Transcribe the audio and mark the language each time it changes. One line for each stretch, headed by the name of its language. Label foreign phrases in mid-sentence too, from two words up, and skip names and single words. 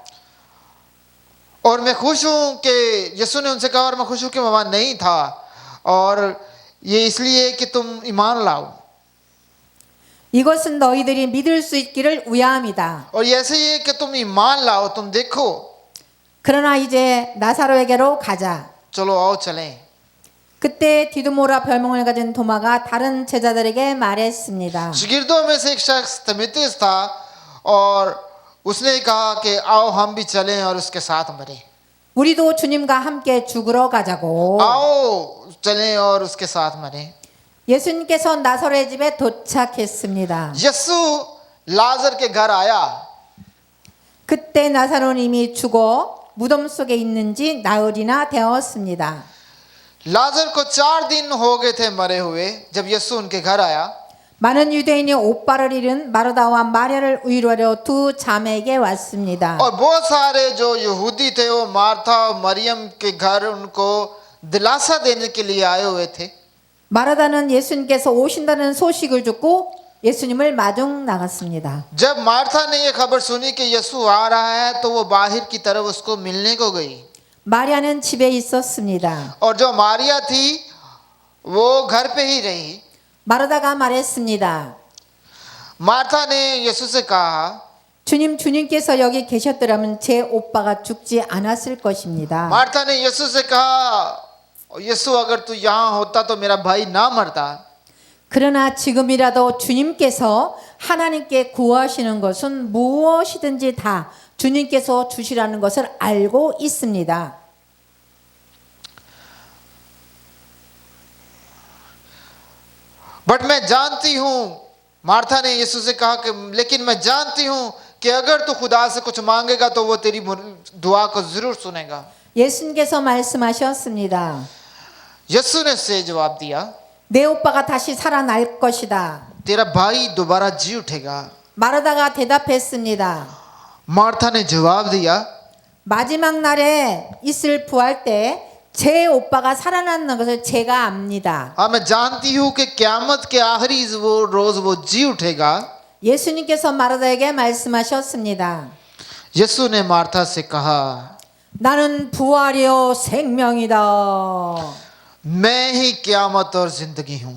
Hindi: और मैं खुश हूँ कि यीशु ने उनसे कहा और मैं खुश हूँ कि मैं वहाँ नहीं था और ये इसलिए कि तुम ईमान लाओ।
Korean: 이것은 너희들이 믿을 수 있기를 위함이다.
Hindi: और ऐसे ही है कि तुम ईमान लाओ, तुम देखो।
Korean: 그러나 이제 나사로에게로 가자.
Hindi: चलो आओ चलें।
Korean: 그때 디두모라 별명을 가진 도마가 다른 제자들에게 말했습니다.
Hindi: शागिर्दों में से एक शख्स तिमुथियुस था और उसने कहा कि आओ हम भी चलें और उसके साथ मरें।
Korean: 우리도 주님과 함께 죽으러 가자고.
Hindi: आओ चलें और उसके साथ मरें।
Korean: 예수님께서 나사로의 집에 도착했습니다.
Hindi: यीशु लाजर के घर आया।
Korean: 그때 나사로는 이미 죽어 무덤 속에 있는지 나흘이나 되었습니다.
Hindi: लाजर को 4 दिन हो गए थे मरे हुए जब यीशु उनके घर आया।
Korean: 많은 유대인이 오빠를 잃은 마르다와 마리아를 위로하려 두 자매에게 왔습니다.
Hindi: और बहुत सारे जो यहूदी थे वो मार्था और मरियम के घर उनको दिलासा देने के लिए आए हुए थे।
Korean: 마르다는 예수님께서 오신다는 소식을 듣고 예수님을 마중 나갔습니다.
Hindi: जब मार्था ने ये खबर सुनी कि यीशु आ रहा है तो वो बाहर की तरफ उसको मिलने को गई
Korean: 마리아는 집에 있었습니다.
Hindi: और जो मारिया थी वो घर पे ही रही।
Korean: 마르다가 말했습니다.
Hindi: मार्था ने यीशु से कहा,
Korean: 주님께서 여기 계셨더라면 제 오빠가 죽지 않았을 것입니다.
Hindi: मार्था ने यीशु से कहा, यीशु अगर तू यहाँ होता तो मेरा भाई ना मरता।
Korean: 그러나 지금이라도 주님께서 하나님께 구하시는 것은 무엇이든지 다 주님께서 주시라는 것을 알고 있습니다.
Hindi: बट मैं जानती हूँ, मार्था ने यीशु से कहा कि लेकिन मैं जानती हूँ कि अगर तू खुदा से कुछ मांगेगा तो वो तेरी दुआ को जरूर सुनेगा।
Korean: 예수님께서 말씀하셨습니다.
Hindi: यीशु ने से जवाब दिया,
Korean: 내 오빠가 다시 살아날 것이다.
Hindi: तेरा भाई दोबारा जी उठेगा।
Korean: 마르다가 대답했습니다.
Hindi: मार्था ने जवाब दिया,
Korean: 마지막 날에 있을 부활 때 제 오빠가 살아나는 것을 제가 압니다.
Hindi: हाँ मैं जानती हूँ कि क़यामत के आखिरी वो रोज वो जी उठेगा।
Korean: 예수님께서 마르다에게 말씀하셨습니다.
Hindi: यीशु ने मार्था से कहा,
Korean: 나는 부활이요 생명이다.
Hindi: मैं ही क़यामत और जिंदगी हूँ।